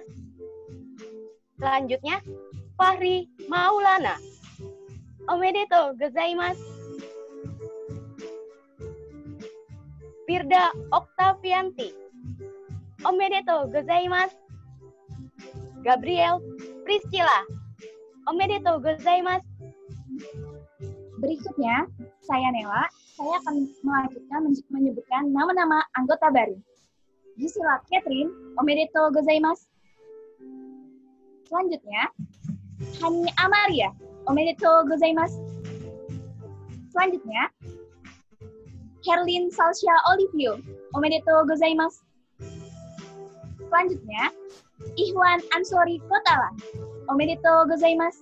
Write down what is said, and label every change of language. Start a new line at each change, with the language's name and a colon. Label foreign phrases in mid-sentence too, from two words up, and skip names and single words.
Indonesian: Selanjutnya, Fahri Maulana,
Japanese: おめでとうございます. Firda Oktavianti, おめでとうございます. Gabriel Priscilla, おめでとうございます.
Indonesian: Berikutnya, saya Nela. Saya akan melanjutkan menyebutkan nama-nama anggota baru. Gisela Catherine,
Japanese: おめでとうございます. Selanjutnya, Hani Amaria, おめでとうございます. Selanjutnya, Herlin Salsha Olivio, おめでとうございます. Selanjutnya, Ihwan Ansori Kotala, おめでとうございます.